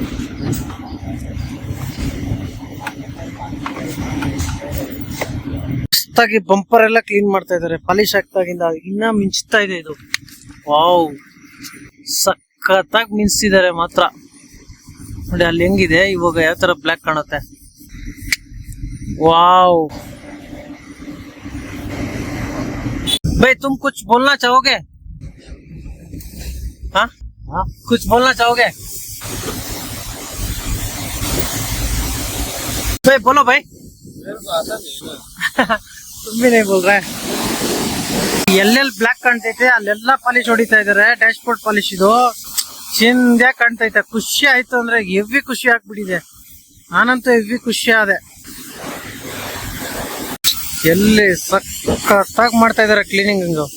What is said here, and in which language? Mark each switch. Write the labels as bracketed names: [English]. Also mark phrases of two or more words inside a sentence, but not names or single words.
[Kannada] ಮಸ್ತಾಗಿ ಬಂಪರ್ ಎಲ್ಲ ಕ್ಲೀನ್ ಮಾಡ್ತಾ ಇದಾರೆ ಪಾಲಿಶ್ ಹಾಕ್ತಾಗಿಂದ. ಇನ್ನ ಮಿಂಚ್ತಾ ಇದೆ ಇದು. ವಾವ್, ಸಖತ್ತಾಗಿ ಮಿಂಚಿಸಿದ್ದಾರೆ ಮಾತ್ರ. ನೋಡಿ ಅಲ್ಲಿ ಹೆಂಗಿದೆ ಇವಾಗ, ಯಾವ ತರ ಬ್ಲ್ಯಾಕ್ ಕಾಣುತ್ತೆ. [Hindi] ವಾವ್ भाई, तुम कुछ बोलना चाहोगे? हाँ हाँ, कुछ बोलना चाहोगे? भाई बोलो भाई. मेरे को आता नहीं ना. तुम भी नहीं बोल रहे. [Kannada] ಎಲ್ಲೆಲ್ಲಿ ಬ್ಲ್ಯಾಕ್ ಕಾಣ್ತೈತೆ ಅಲ್ಲೆಲ್ಲ ಪಾಲಿಶ್ ಹೊಡಿತಾ ಇದಾರೆ. [English] dash board polish [Kannada] ಇದು ಚಿಂದ್ಯಾಗಿ ಕಾಣ್ತೈತೆ. ಖುಷಿ ಆಯ್ತು ಅಂದ್ರೆ ಹೆವಿ ಖುಷಿ ಆಗ್ಬಿಟ್ಟಿದೆ. ನಾನಂತೂ ಹೆವಿ ಖುಷಿ ಆದೆ. ಎಲ್ಲಿ ಸಖತ್ತಾಗಿ ಮಾಡ್ತಾ ಇದಾರೆ ಕ್ಲೀನಿಂಗ್.